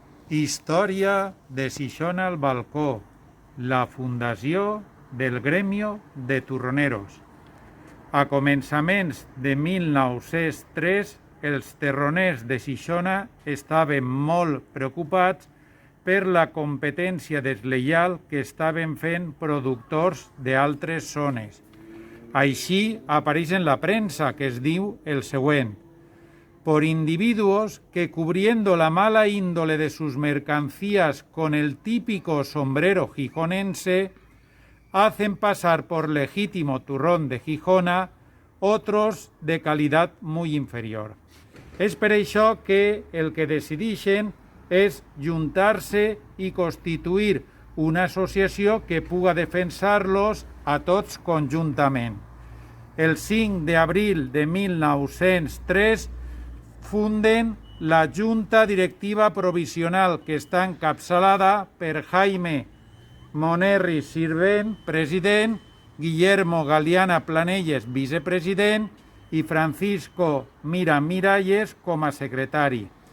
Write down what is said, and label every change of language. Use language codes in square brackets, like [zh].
[ca] Història de Xixona al balcó, la fundació del Gremio de Turroneros. A començaments de 1903, els terroners de Xixona estaven molt preocupats per la competència deslleial que estaven fent productors d'altres zones. Així apareix en la premsa, que es diu el següent: [es] por individuos que, cubriendo la mala índole de sus mercancías con el típico sombrero gijonense, hacen pasar por legítimo turrón de Gijona otros de calidad muy inferior. [ca] És per això que el que decideixen és juntar-se i constituir una associació que puga defensar-los a tots conjuntament. El 5 d'abril de 1903 funden la Junta Directiva Provisional, que està encapçalada per Jaime Monerri Sirvent, president, Guillermo Galiana Planelles, vicepresident, i Francisco Mira Miralles com a secretari.